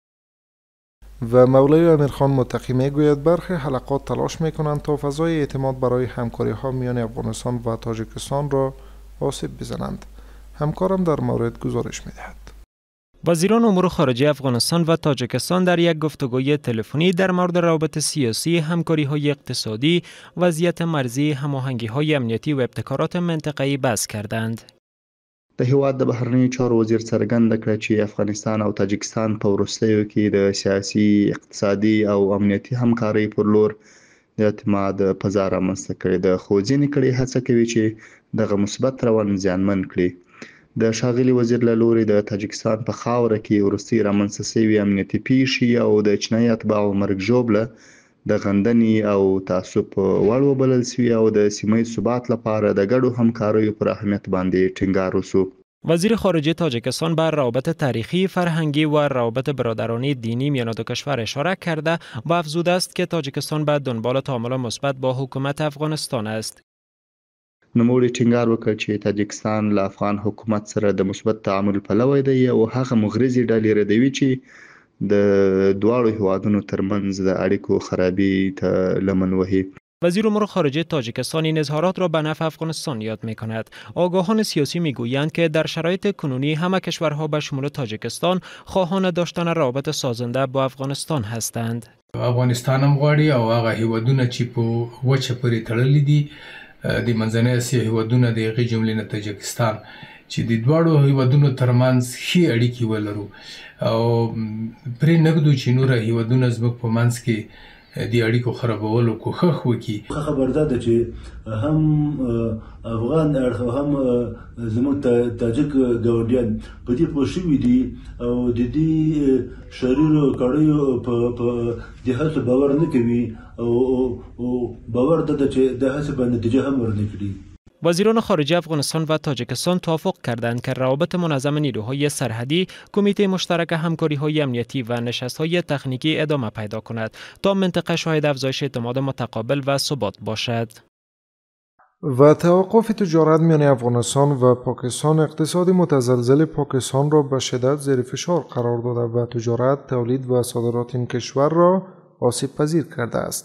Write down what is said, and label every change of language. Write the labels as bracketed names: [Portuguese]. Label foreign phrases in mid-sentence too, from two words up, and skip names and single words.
[Persian] و مولای امیرخان متقی میگوید برخی حلقات تلاش میکنند تا فضای اعتماد برای همکاری ها میان افغانستان و تاجیکستان را آسیب بزنند. همکارم در مورد گزارش میدهد. وزیران امور خارجه افغانستان و تاجیکستان در یک گفتگوی تلفنی در مورد روابط سیاسی، همکاری‌های اقتصادی، وضعیت مرزی، هماهنگی‌های امنیتی و ابتکارات منطقه‌ای بحث کردند. [Pashto] د هیواد د بهرنیو چارو وزیر څرګنده کړه چې افغانستان او تاجکستان په وروستیو کې د سیاسي، اقتصادي او امنیتي همکارۍ پر لور د اعتماد فضا رامنځته کړې ده، خو ځینې کړۍ هڅه کوي چې دغه مثبت روان زیانمن کړي. د ښاغلي وزیر له لوري د تاجکستان په خاوره کې وروستۍ رامنځته شوي امنیتي پیښې او د چینایي اتباعو مرګ ژوبله د غندنې او تعصب وړ وبلل شوي او د سیمه ثبات لپاره د ګډو همکاریو پر اهمیت باندې ټینګار وشو. [Persian] وزیر خارجه تاجیکستان بر روابط تاریخی، فرهنگی و روابط برادرانه دینی میان دو کشور اشاره کرده و افزوده است که تاجیکستان به دنبال تعامل مثبت با حکومت افغانستان است. [Pashto] نوموړي ټینګار وکړ چې تاجکستان له افغان حکومت سره د مثبت تعامل پلوی دی او هغه مغرضې ډلې ردوي چې د دواړو هیوادونو ترمنځ د اړیکو خرابي ته لمن وهي. [Persian] وزیر امور خارجه تاجیکستان این اظهارات را به نفع افغانستان یاد می کند. آگاهان سیاسی می گویند که در شرایط کنونی همه کشورها به شمول تاجیکستان خواهان داشتن روابط سازنده با افغانستان هستند. [Pashto] افغانستان هم غواړي او هغه هیوادونه چې په وچه پورې تړلي دي د منځنۍ اسیا هیوادونه د هغې جملې نه تاجکستان چې د دواړو هیوادونو ترمنځ ښې اړیکې ولرو او پرې نږدو چې نور هیوادونه زموږ په منځ کې د اړیکو خرابولو کوښښ وکړي. خبردار ده چې هم افغان اړخ او هم زموږ تاجک ګاونډیان په دې پوه شوي دي او د دې شریرو کړیو په دې هڅو باور نه کوي او باور ده چې د هڅې به نتیجه هم ورنه کړي. [Persian] وزیران خارجه افغانستان و تاجیکستان توافق کردند که روابط منظم نیروهای سرحدی، کمیته مشترک همکاری‌های امنیتی و نشست‌های تکنیکی ادامه پیدا کند تا منطقه شاهد افزایش اعتماد متقابل و ثبات باشد. و توقف تجارت میان افغانستان و پاکستان اقتصاد متزلزل پاکستان را به شدت زیر فشار قرار داده و تجارت، تولید و صادرات این کشور را آسیب پذیر کرده است.